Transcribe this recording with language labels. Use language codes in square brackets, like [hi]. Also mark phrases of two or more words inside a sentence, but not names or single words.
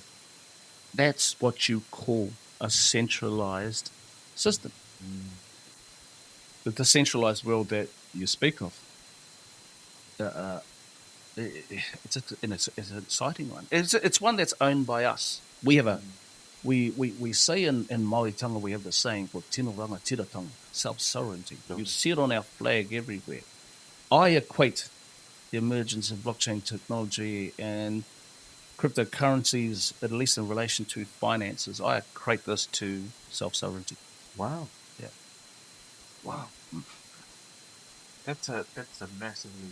[en] That's what you call a centralized system. The decentralized world that you speak of, it's an exciting one. It's one that's owned by us. We have we say in Māori tonga, we have the saying for [mi] tino ranga tiratanga, [en] self-sovereignty. You see it on our flag everywhere. I equate the emergence of blockchain technology and cryptocurrencies, at least in relation to finances, I equate this to self-sovereignty. Wow. Yeah. Wow. That's a massive leap.